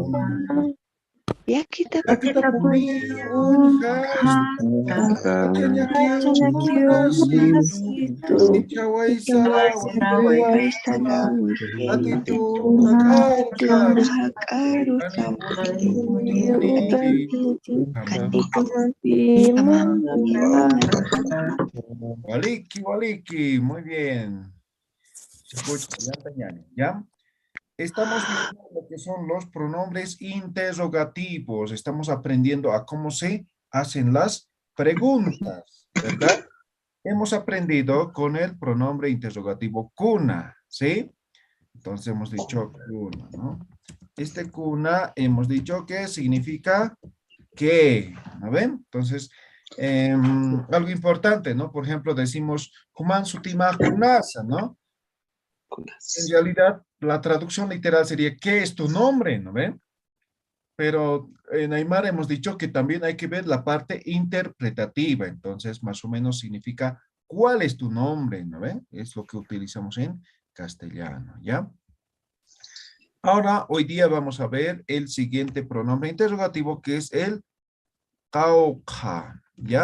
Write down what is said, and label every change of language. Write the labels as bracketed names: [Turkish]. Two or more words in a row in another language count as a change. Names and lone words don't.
[Aymara] Ya kita puni unhastia, kacanyaki unhasitu, ichawai sarawahewa, Waliki, [Spanish] muy bien. ¿Ya? Estamos viendo lo que son los pronombres interrogativos. Estamos aprendiendo a cómo se hacen las preguntas, ¿verdad? Hemos aprendido con el pronombre interrogativo kuna, ¿sí? Entonces hemos dicho kuna, ¿no? Este kuna hemos dicho que significa que, ¿no ven? Entonces, algo importante, ¿no? Por ejemplo, decimos [Aymara] Human sutima kunasa, [Spanish] ¿no? En realidad, la traducción literal sería ¿qué es tu nombre? ¿No ven? Pero en Aymara hemos dicho que también hay que ver la parte interpretativa. Entonces, más o menos significa ¿cuál es tu nombre? ¿No ven? Es lo que utilizamos en castellano, ¿ya? Ahora, hoy día vamos a ver el siguiente pronombre interrogativo que es el kauka, ¿ya?